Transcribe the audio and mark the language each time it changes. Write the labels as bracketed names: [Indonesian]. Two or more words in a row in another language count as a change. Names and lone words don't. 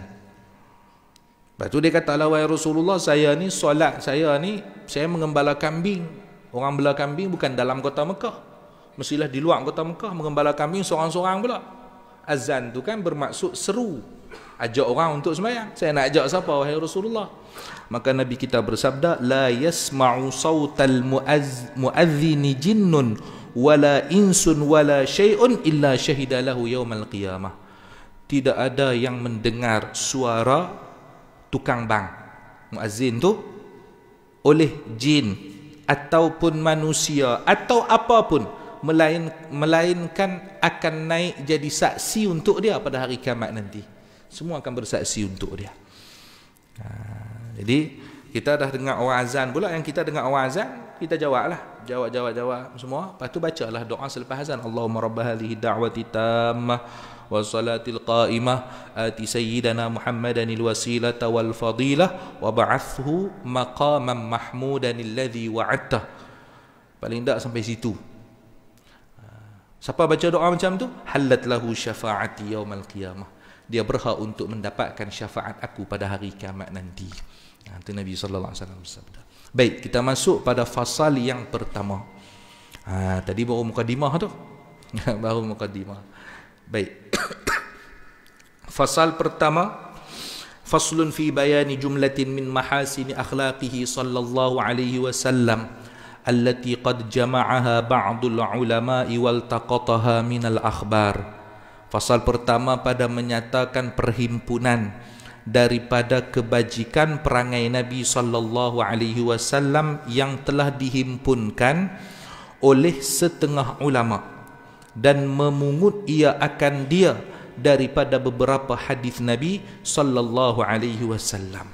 [Malay] Lepas tu dia kata, wahai Rasulullah, saya ni solat, saya mengembala kambing. Orang bela kambing bukan dalam kota Mekah, mestilah di luar kota Mekah, mengembala kambing seorang-seorang pula. Azan tu kan bermaksud seru, ajak orang untuk semayang. Saya nak ajak siapa wahai Rasulullah? Maka Nabi kita bersabda, [Arabic] لا يسمع صوت المؤذن جن ولا إنس ولا شيء إلا شهد له يوم القيامة. [Malay] Tidak ada yang mendengar suara tukang bang, muazzin tu, oleh jin ataupun manusia atau apapun, melainkan akan naik jadi saksi untuk dia pada hari kiamat nanti. Semua akan bersaksi untuk dia. Jadi kita dah dengar orang azan pula, yang kita dengar orang azan, kita jawablah, jawab semua. Lepas tu bacalah doa selepas azan. [Arabic] اللهم رب هذه الدعوة التامة والصلاة القائمة آت سيدنا محمدا الوسيلة والفضيلة وابعثه مقاما محمودا الذي وعدته. [Malay] Paling tak sampai situ. Siapa baca doa macam tu, [Arabic] حلت له شفاعتي يوم القيامة, [Malay] dia berhak untuk mendapatkan syafaat aku pada hari kiamat nanti. Itu Nabi [Arabic] صلى الله عليه وسلم [Malay] bersabda. Baik, kita masuk pada fasal yang pertama. Tadi baru mukadimah tu. Baru mukadimah. Baik. Fasal pertama, [Arabic] فصل في بيان جملة من محاسن أخلاقه صلى الله عليه وسلم التي قد جمعها بعض العلماء والتقطها من الأخبار. [Malay] Fasal pertama pada menyatakan perhimpunan daripada kebajikan perangai Nabi [Arabic] صلى الله عليه وسلم [Malay] yang telah dihimpunkan oleh setengah ulama, dan memungut ia akan dia daripada beberapa hadis Nabi [Arabic] صلى الله عليه وسلم.